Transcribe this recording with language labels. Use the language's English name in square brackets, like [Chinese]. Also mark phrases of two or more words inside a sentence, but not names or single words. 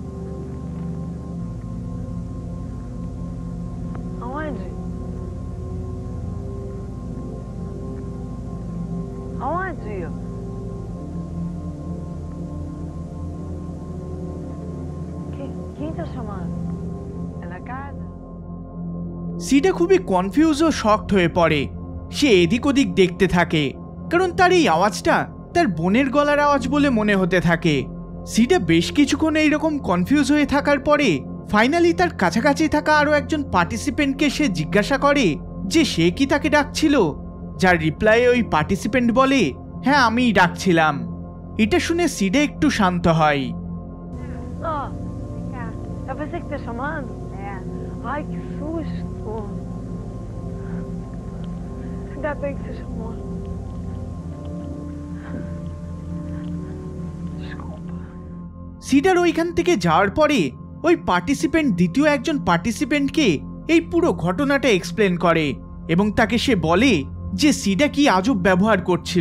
[Portuguese] Aonde? Aonde? Quem tá chamando? É na casa? [Bangla] সিডা খুবই কনফিউজ ও শকড হয়ে পড়ে। সে এদিক ওদিক দেখতে থাকে কারণ তার এই আওয়াজটা তার বোনের গলার আওয়াজ বলে মনে হতে থাকে। সিডা বেশ কিছুক্ষণ এইরকম কনফিউজ হয়ে থাকার পরে ফাইনালি তার কাছাকাছি থাকা আরো একজন পার্টিসিপেন্টকে সে জিজ্ঞাসা করে যে সে কি তাকে ডাকছিল, যার রিপ্লাইয়ে ওই পার্টিসিপেন্ট বলে হ্যাঁ আমিই ডাকছিলাম। এটা শুনে সিডা একটু শান্ত হয়। [Portuguese] É você que tá chamando? É. Ai, que susto. Ainda bem que você chamou. [Bangla] সিডার ওইখান থেকে যাওয়ার পরে ওই পার্টিসিপেন্ট দ্বিতীয় একজন পার্টিসিপেন্টকে এই পুরো ঘটনাটা এক্সপ্লেন করে এবং তাকে সে বলে যে সিডা কি আজব ব্যবহার করছিল।